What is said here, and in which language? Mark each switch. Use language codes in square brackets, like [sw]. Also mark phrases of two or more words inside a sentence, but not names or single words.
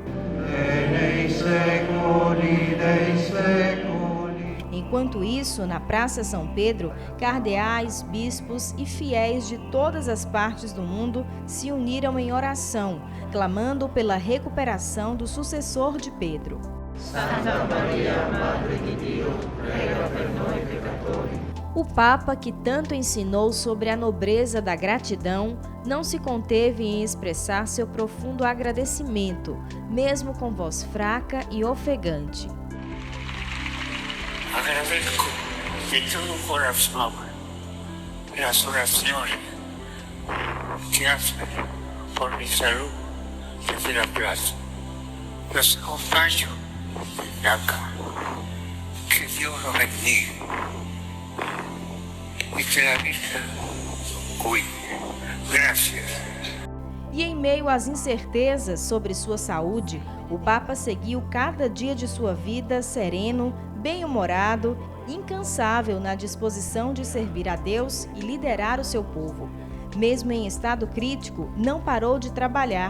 [pt] Enquanto isso, na Praça São Pedro, cardeais, bispos e fiéis de todas as partes do mundo se uniram em oração, clamando pela recuperação do sucessor de Pedro. Santa Maria, Madre de Deus, [it] prega per noi peccatori. [pt] O Papa, que tanto ensinou sobre a nobreza da gratidão, não se conteve em expressar seu profundo agradecimento, mesmo com voz fraca e ofegante. Agradeço de todo o coração pelas orações que [es] hacen por mi salud desde la plaza. Los acompaño de acá. Que Dios los bendiga y que la Virgen cuide. Gracias. [pt] E em meio às incertezas sobre sua saúde, o Papa seguiu cada dia de sua vida sereno, bem-humorado, incansável na disposição de servir a Deus e liderar o seu povo. Mesmo em estado crítico, não parou de trabalhar.